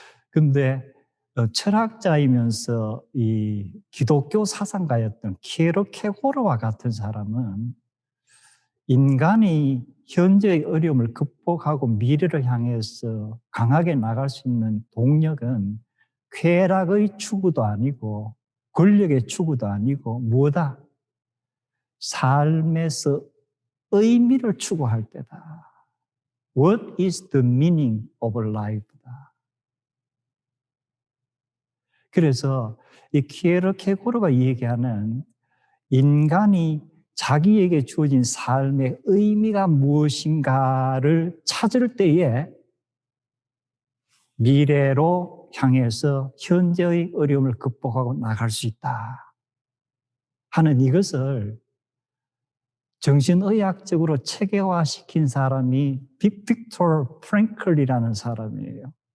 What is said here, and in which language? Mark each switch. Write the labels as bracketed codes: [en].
[ko] 그런데 철학자이면서 이 기독교 사상가였던 키에르케고르와 같은 사람은 인간이 현재의 어려움을 극복하고 미래를 향해서 강하게 나갈 수 있는 동력은 쾌락의 추구도 아니고 권력의 추구도 아니고 뭐다? 삶에서 의미를 추구할 때다. [en] What is the meaning of life? [ko] 그래서 이 키에르케고르가 얘기하는 인간이 자기에게 주어진 삶의 의미가 무엇인가를 찾을 때에 미래로 향해서 현재의 어려움을 극복하고 나갈 수 있다 하는 이것을 정신의학적으로 체계화시킨 사람이 빅토르 프랭클이라는 사람이에요.